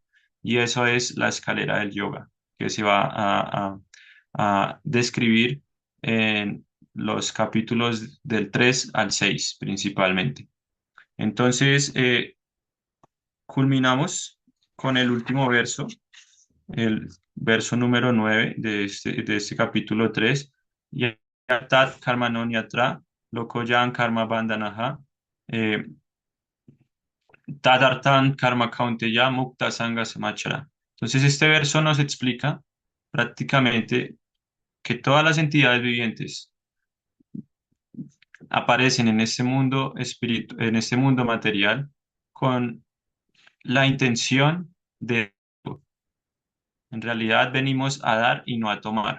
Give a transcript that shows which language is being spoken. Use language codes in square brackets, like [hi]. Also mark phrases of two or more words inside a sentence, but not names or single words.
[es] Y eso es la escalera del yoga, que se va a describir en los capítulos del 3 al 6 principalmente. Entonces, culminamos con el último verso, el verso número 9 de este capítulo 3. [sa] Yatat karmanon yatra lokoyan karma bandhanaha tadartan karma kaunteya mukta sanga samachara. [es] Entonces, este verso nos explica prácticamente que todas las entidades vivientes aparecen en este mundo en este mundo material con la intención de, en realidad venimos a dar y no a tomar.